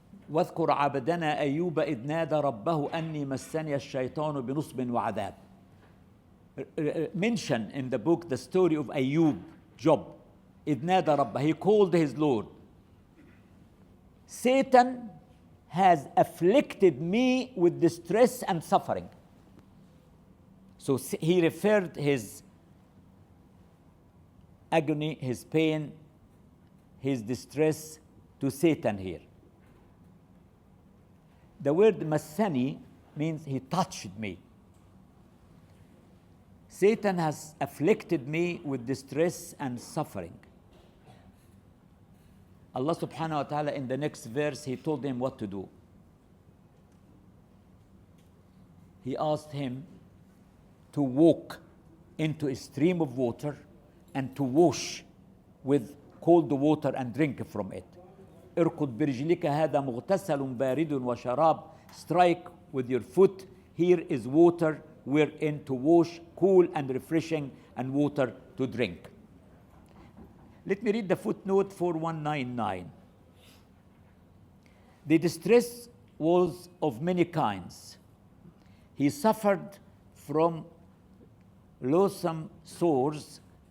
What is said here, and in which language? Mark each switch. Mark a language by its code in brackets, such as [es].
[ar] واذكر عبدنا أيوب إذ نادى ربه أني مسني الشيطان بنصب وعذاب. [en] Mention in the book the story of Ayub, Job. [ar] إذ نادى ربه, [en] he called his Lord. Satan has afflicted me with distress and suffering. So he referred his agony, his pain, his distress to Satan here. The word massani means he touched me. Satan has afflicted me with distress and suffering. Allah subhanahu wa ta'ala in the next verse, he told him what to do. He asked him to walk into a stream of water and to wash with cold water and drink from it. [ar] اركض برجلك هذا مغتسل بارد وشراب. [en] Strike with your foot. Here is water wherein to wash, cool and refreshing, and water to drink. Let me read the footnote 4199. The distress was of many kinds. He suffered from loathsome sores.